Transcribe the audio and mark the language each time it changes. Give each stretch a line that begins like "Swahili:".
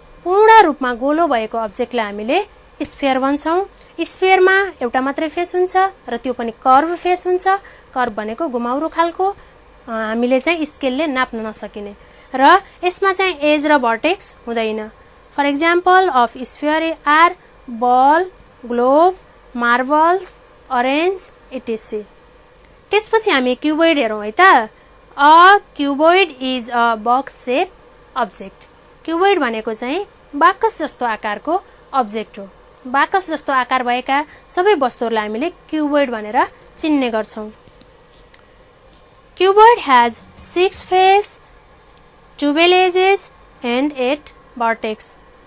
Nepali: पूर्ण रूपमा गोलो भएको अब्जेक्टलाई हामीले स्फियर भन्छौँ। स्फियरमा एउटा मात्रै फेस हुन्छ र त्यो पनि कर्भ फेस हुन्छ। कर्भ भनेको घुमाउरो खालको, हामीले चाहिँ स्केलले नाप्न नसकिने, र यसमा चाहिँ एज र भर्टेक्स हुँदैन।
English: For example of sphere are ball, globe, marbles, orange etc.
Nepali: त्यसपछि हामी क्युबोइड हेरौँ है त।
English: A cuboid is a box shape object.
Nepali: Cuboid भनेको चाहिँ बाकस जस्तो आकारको अब्जेक्ट हो। बाकस जस्तो आकार भएका सबै वस्तुहरूलाई हामीले क्युबोइड भनेर चिन्ने गर्छौँ।
English: Cuboid has 6 face, 12 edges and 8 vertex.